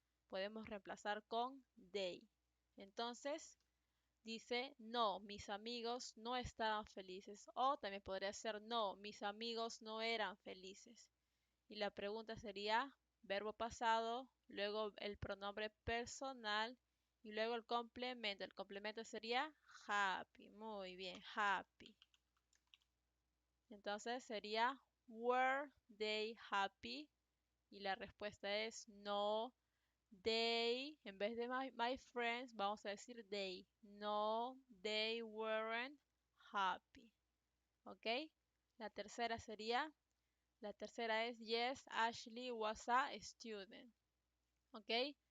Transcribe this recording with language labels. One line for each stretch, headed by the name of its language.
Spanish: Podemos reemplazar con they. Entonces, dice, no, mis amigos no estaban felices. O también podría ser, no, mis amigos no eran felices. Y la pregunta sería, verbo pasado, luego el pronombre personal y luego el complemento. El complemento sería happy. Muy bien, happy. Entonces sería,
English: were they happy?
Spanish: Y la respuesta es no. They, en vez de my friends, vamos a decir they.
English: No, they weren't happy. ¿Ok?
Spanish: La tercera sería, la tercera es
English: yes, Ashley was a student.
Spanish: ¿Ok?